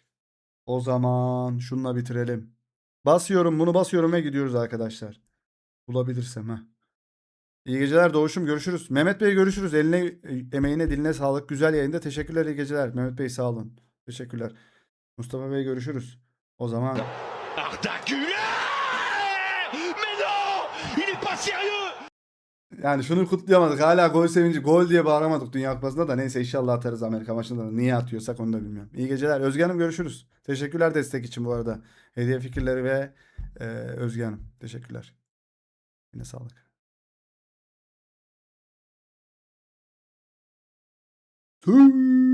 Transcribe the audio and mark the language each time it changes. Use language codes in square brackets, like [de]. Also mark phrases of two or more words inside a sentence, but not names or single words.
[tr] O zaman şununla bitirelim. Basıyorum, bunu basıyorum ve gidiyoruz arkadaşlar. Bulabilirsem ha. İyi geceler Doğuş'um, görüşürüz. Mehmet Bey görüşürüz. Eline, emeğine, diline sağlık. Güzel yayında. Teşekkürler, iyi geceler. Mehmet Bey sağ olun. Teşekkürler. Mustafa Bey görüşürüz. O zaman Arda Güler! [fr] Mais non! Il est pas sérieux! [tr] yani şunu kutlayamadık. Hala gol sevinci. Gol diye bağıramadık Dünya Kupası'nda da. Neyse inşallah atarız Amerika maçında da. Niye atıyorsak onu da bilmiyorum. İyi geceler. Özge Hanım görüşürüz. Teşekkürler destek için bu arada. Hediye fikirleri ve Özge Hanım. Teşekkürler. Yine sağlık. Tüy.